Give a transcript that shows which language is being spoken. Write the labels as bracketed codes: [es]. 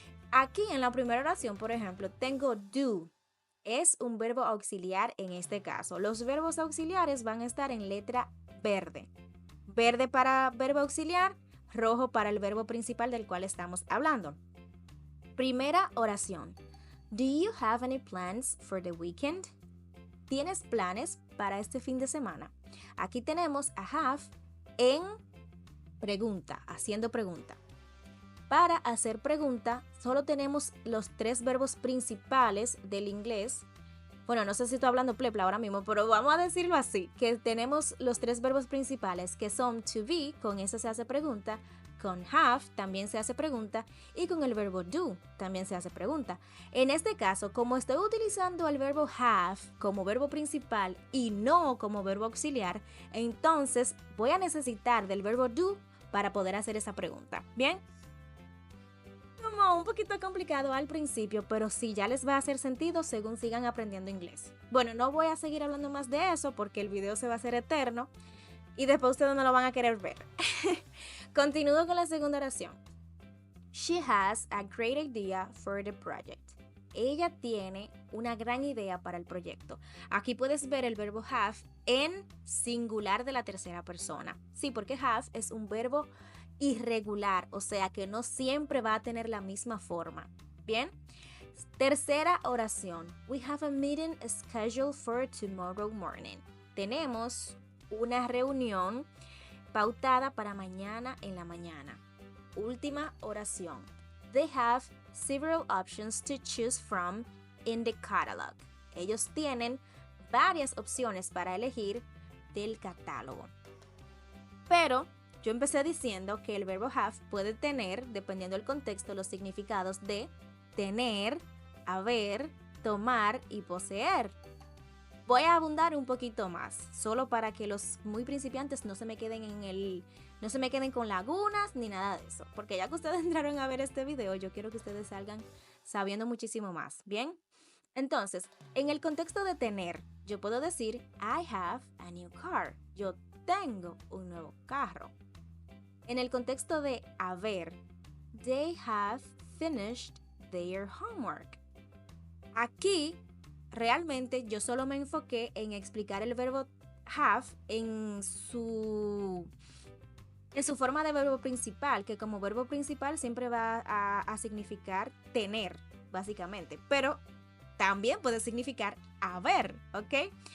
[es] Aquí en la primera oración, por ejemplo, tengo do. Es un verbo auxiliar en este caso. Los verbos auxiliares van a estar en letra verde. Verde para verbo auxiliar, rojo para el verbo principal del cual estamos hablando. Primera oración. [en] Do you have any plans for the weekend? [es] ¿Tienes planes para este fin de semana? Aquí tenemos a have en pregunta, haciendo pregunta. Para hacer pregunta, solo tenemos los 3 verbos principales del inglés. Bueno, no sé si estoy hablando plepla ahora mismo, pero vamos a decirlo así, que tenemos los 3 verbos principales que son to be, con eso se hace pregunta, con have también se hace pregunta y con el verbo do también se hace pregunta. En este caso, como estoy utilizando el verbo have como verbo principal y no como verbo auxiliar, entonces voy a necesitar del verbo do para poder hacer esa pregunta. ¿Bien? Como un poquito complicado al principio, pero sí ya les va a hacer sentido según sigan aprendiendo inglés. Bueno, no voy a seguir hablando más de eso porque el video se va a hacer eterno y después ustedes no lo van a querer ver. Continúo con la segunda oración. [en] She has a great idea for the project. [es] Ella tiene una gran idea para el proyecto. Aquí puedes ver el verbo have en singular de la tercera persona. Sí, porque have es un verbo irregular, o sea que no siempre va a tener la misma forma. Bien. Tercera oración. [en] We have a meeting scheduled for tomorrow morning. [es] Tenemos una reunión pautada para mañana en la mañana. Última oración. [en] They have several options to choose from in the catalog. [es] Ellos tienen varias opciones para elegir del catálogo. Pero yo empecé diciendo que el verbo have puede tener, dependiendo del contexto, los significados de tener, haber, tomar y poseer. Voy a abundar un poquito más, solo para que los muy principiantes no se me queden con lagunas ni nada de eso, porque ya que ustedes entraron a ver este video, yo quiero que ustedes salgan sabiendo muchísimo más, ¿bien? Entonces, en el contexto de tener, yo puedo decir [en] I have a new car. [es] Yo tengo un nuevo carro. En el contexto de haber, [en] they have finished their homework. [es] Aquí realmente yo solo me enfoqué en explicar el verbo have en su forma de verbo principal, que como verbo principal siempre va a significar tener, básicamente, pero también puede significar haber, ¿ok?